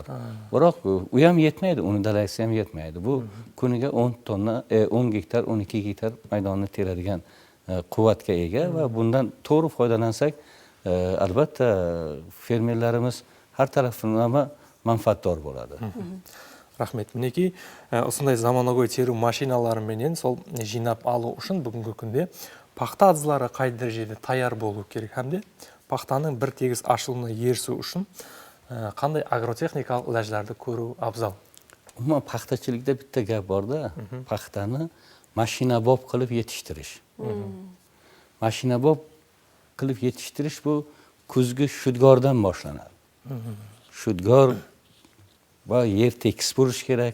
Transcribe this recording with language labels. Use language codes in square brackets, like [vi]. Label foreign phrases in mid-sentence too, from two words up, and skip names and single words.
[uz] Biroq u ham yetmaydi, uni dalasi ham yetmaydi. Bu kuniga 10 tonna, 10 gektar, 12 gektar maydonni teradigan quvvatga ega va bundan to'g'ri foydalansak, albatta fermerlarimiz har taraflama manfaatdor bo'ladi. [kaa] Рахмет. Мінекей, осындай заманауи теру машиналары менен сол жинап алу үшін бүгінгі күнде пахта адызлары қай дәрежеде таяр болу керек, һәмде пахтаның бір тегіс ашылуына ерісу үшін қандай агротехникалық ләжларды көру абзал? [uz] Umuman paxtachilikda bitta gap borda, paxtani mashinabop qilib yetishtirish. Mashinabop qilib yetishtirish bu kuzgi shudgordan boshlanadi. Shudgor va yer tekis bo'lish kerak.